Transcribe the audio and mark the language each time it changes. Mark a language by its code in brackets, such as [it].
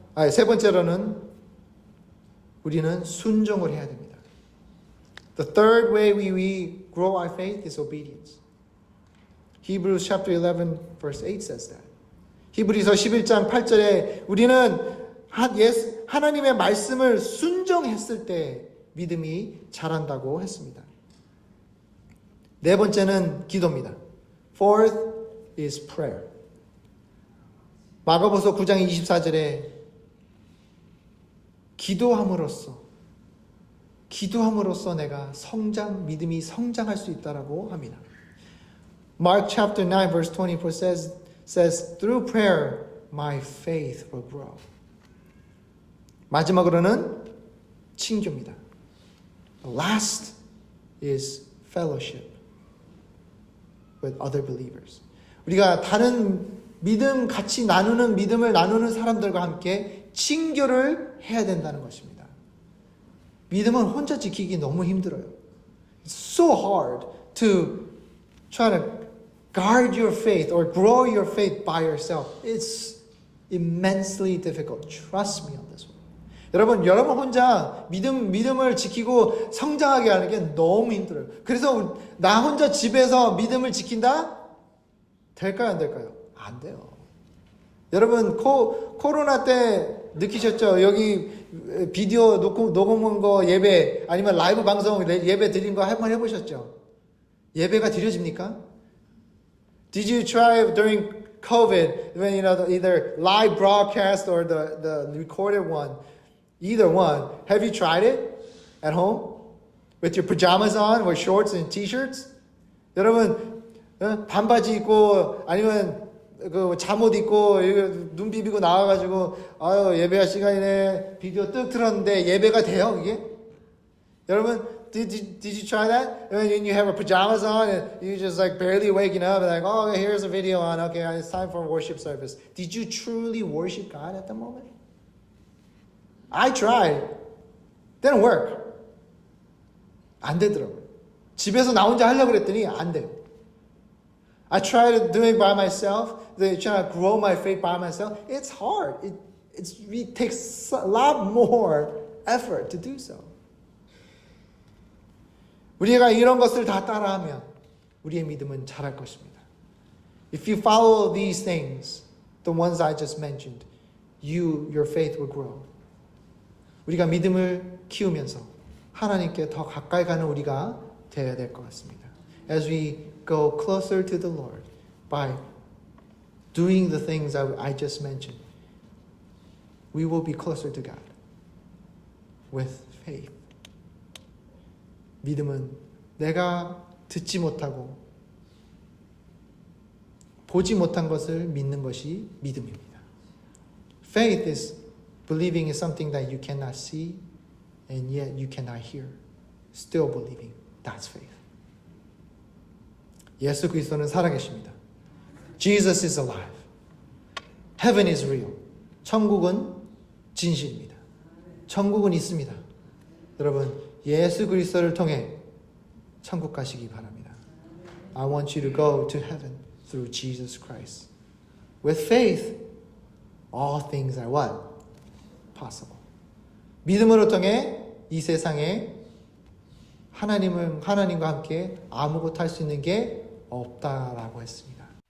[ko] 세 번째로는 우리는 순종을 해야 됩니다. [en] The third way we grow our faith is obedience. Hebrews chapter 11 verse 8 says that. [ko] 히브리서 11장 8절에 우리는 하나님의 말씀을 순종했을 때 믿음이 자란다고 했습니다. 네 번째는 기도입니다. [en] Fourth is prayer. [ko] 마가복음 9장 24절에 기도함으로써 내가 믿음이 성장할 수 있다라고 합니다. [en] Mark chapter 9 verse 24 says, Through prayer, my faith will grow. [ko] 마지막으로는 친교입니다. [en] The last is fellowship with other believers. [ko] 우리가 다른 같이 믿음을 나누는 사람들과 함께 친교를 해야 된다는 것입니다. 믿음은 혼자 지키기 너무 힘들어요. [en] It's so hard to try to guard your faith or grow your faith by yourself. It's immensely difficult. Trust me on this one. [ko] 여러분 혼자 믿음을 지키고 성장하게 하는 게 너무 힘들어요. 그래서 나 혼자 집에서 믿음을 지킨다? 될까요, 안 될까요? 안 돼요. 여러분 코로나 때 느끼셨죠? 여기 비디오 녹음한 거 예배 아니면 라이브 방송 예배 드린 거 한번 해보셨죠? 예배가 드려집니까? [en] Did you try during COVID when either live broadcast or the recorded one? Either one. Have you tried it at home? With your pajamas on, with shorts and t-shirts? [ko] 여러분 반바지 입고 아니면 그 잠옷 입고 눈 비비고 나와가지고 아유 예배할 시간이네 비디오 뜩 틀었는데 예배가 돼요 이게? 여러분 [en] did you try that? When you have a pajamas on and you just like barely waking up and like oh here's a video on okay it's time for worship service. Did you truly worship God at the moment? I tried. Didn't work. [ko] 안 되더라고요. 집에서 나 혼자 하려고 그랬더니 안 돼요. [en] I tried to do it by myself. Trying to grow my faith by myself. It's hard. It takes a lot more effort to do so. [ko] 우리가 이런 것을 다 따라하면 우리의 믿음은 자랄 것입니다. [en] If you follow these things, the ones I just mentioned, your faith will grow. [ko] 우리가 믿음을 키우면서 하나님께 더 가까이 가는 우리가 되어야 될 것 같습니다. [en] As we go closer to the Lord by doing the things I just mentioned, we will be closer to God with faith. [ko] 믿음은 내가 듣지 못하고 보지 못한 것을 믿는 것이 믿음입니다. [en] Faith is believing in something that you cannot see and yet you cannot hear. Still believing. That's faith. [ko] 예수 그리스도는 살아계십니다. [en] Jesus is alive. Heaven is real. [ko] 천국은 진실입니다. 천국은 있습니다. 여러분, 예수 그리스도를 통해 천국 가시기 바랍니다. [en] I want you to go to heaven through Jesus Christ. With faith, all things are what? Possible. [ko] 믿음으로 통해 이 세상에 하나님과 함께 아무것도 할 수 있는 게 없다라고 했습니다.